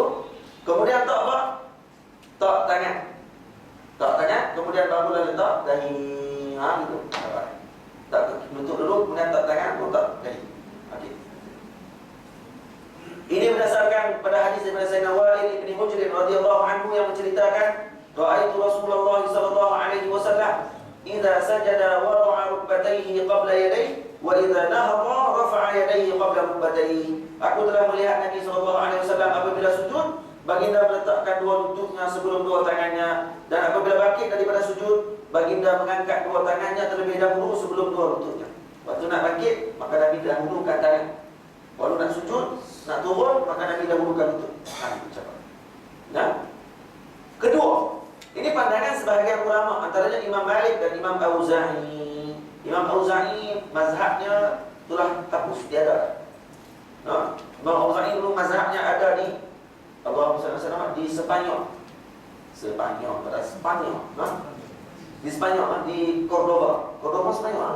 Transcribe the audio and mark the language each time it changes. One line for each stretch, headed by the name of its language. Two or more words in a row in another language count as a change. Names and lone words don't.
Malay: Kemudian tak apa? Tak tangan. Tak tangan, kemudian barulah letak dahi. Gitu. Tak lutut dulu, kemudian tak tangan, pun tak dahi. Okey. Ini berdasarkan pada hadis hadis daripada Sayyidina Wa'il ibn Hujr
Arabic: رضي الله عنه
Malay: yang menceritakan,
Arabic: رأيت رسول الله صلى الله عليه وسلم إذا سجد وضع ركبتيه قبل يديه وإذا نهض رفع يديه قبل ركبتيه.
Malay: Aku telah melihat Nabi
Arabic: صلى الله عليه وسلم
Malay: apabila sujud, baginda meletakkan dua lututnya sebelum dua tangannya, dan apabila bangkit daripada sujud, baginda mengangkat dua tangannya terlebih dahulu sebelum dua lututnya. Waktu nak bangkit, maka Nabi dahulukan tangan. Waktu nak sujud, nak turun, maka Nabi dahulukan lutut. Nah, kedua, ini pandangan sebahagian ulama, antaranya Imam Malik dan Imam Auza'i. Imam Auza'i mazhabnya telah hapus, tiada. Nah, Imam Auza'i dulu mazhabnya ada di di Spanyol. Di Spanyol, di Cordoba. Cordoba Spanyol.